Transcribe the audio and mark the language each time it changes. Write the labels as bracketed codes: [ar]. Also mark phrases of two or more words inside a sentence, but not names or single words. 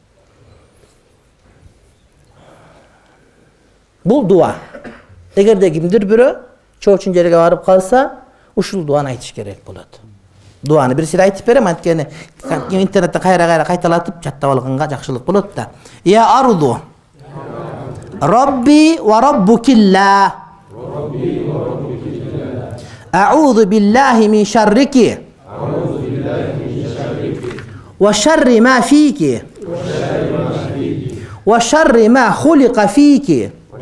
[ky] Бул дуа. Эгерде кимдир бирөө чоочун жерге барып калса, ушул дуаны айтыш керек болот. Дуаны бир сире айтып берем, анткени интернетте кайра кайталатып жаттап алганга жакшылык болот да. [ar] يا أرض ربي وربك الله. أعوذ بالله من شرك وشر ما فيك وشر ما خلق فيك